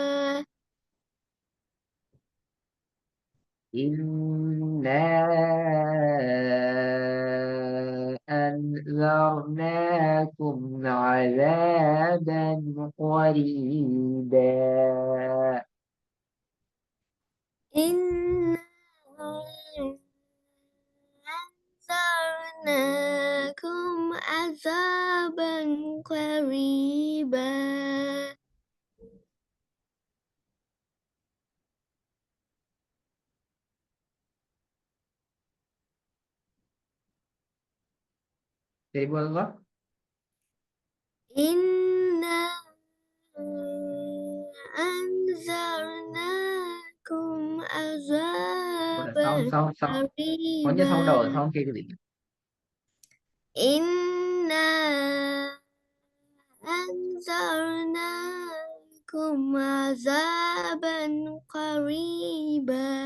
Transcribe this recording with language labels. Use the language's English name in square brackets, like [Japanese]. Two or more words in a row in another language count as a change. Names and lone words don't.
[Arabic] إنا أنذرناكم عذابا قريبا. إنا أنذرناكم عذابا قريبا. [Tamil] சரி போதுங்க. [Arabic] إنا أنذرناكم عذابا [English] sound sound sound [Tamil] கொஞ்சம் [Arabic] قريبا. [Tamil] சவுண்ட் ஆகுது. சவுண்ட் கேக்குது இல்ல. [Arabic] إنا أنذرناكم عذابا قريبا.